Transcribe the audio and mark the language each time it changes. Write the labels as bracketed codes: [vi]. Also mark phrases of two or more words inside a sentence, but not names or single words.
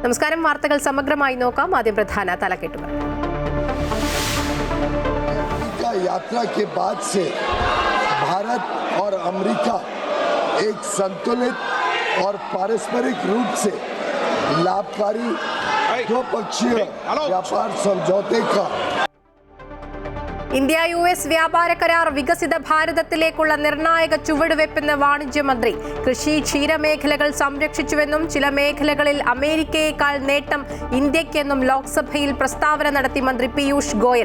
[ml] നമസ്കാരം. വാർത്തകൾ സമഗ്രമായി നോക്കാം. ആദ്യം പ്രധാന തലക്കെട്ടുകൾ. [hi] यात्रा के बाद से भारत और अमेरिका एक संतुलित और पारस्परिक रूप से लाभकारी द्विपक्षीय व्यापार समझौते का [ml] ഇന്ത്യ US വ്യാപാര കരാർ വികസിത ഭാരതത്തിലേക്കുള്ള നിർണായക ചുവടുവെപ്പെന്ന് വാണിജ്യമന്ത്രി. കൃഷി ക്ഷീരമേഖലകൾ സംരക്ഷിച്ചുവെന്നും ചില മേഖലകളിൽ അമേരിക്കയേക്കാൾ നേട്ടം ഇന്ത്യക്കെന്നും ലോക്സഭയിൽ പ്രസ്താവന നടത്തി മന്ത്രി പീയൂഷ് ഗോയൽ.